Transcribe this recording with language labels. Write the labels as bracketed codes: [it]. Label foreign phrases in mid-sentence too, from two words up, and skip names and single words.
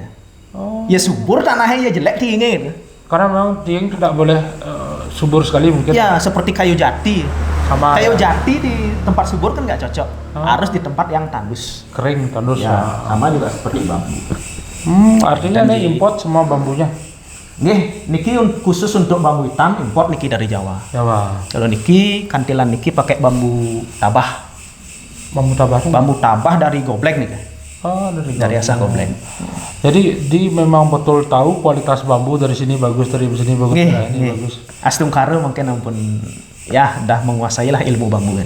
[id] Ya subur tanahnya, ya jelek tinggi gitu. Karena memang tiang tidak boleh subur sekali mungkin. Ya, seperti kayu jati. Kayu jati di tempat subur kan nggak cocok. Harus di tempat yang tandus. Kering, tandus. Ya, sama juga seperti bambu. Artinya ini import semua bambunya. Nggih, niki khusus untuk bambu hitam import niki dari Jawa. Jawa. Kalau niki kantilan niki pakai bambu tabah. Bambu tabah. Bambu tabah dari Goblek nih kan. Oh, Dari asal Goblek. Jadi di memang betul tahu kualitas bambu dari sini bagus, dari sini bagus, ini bagus. Astungkare mungkin ampun ya dah menguasai lah ilmu bambu ini.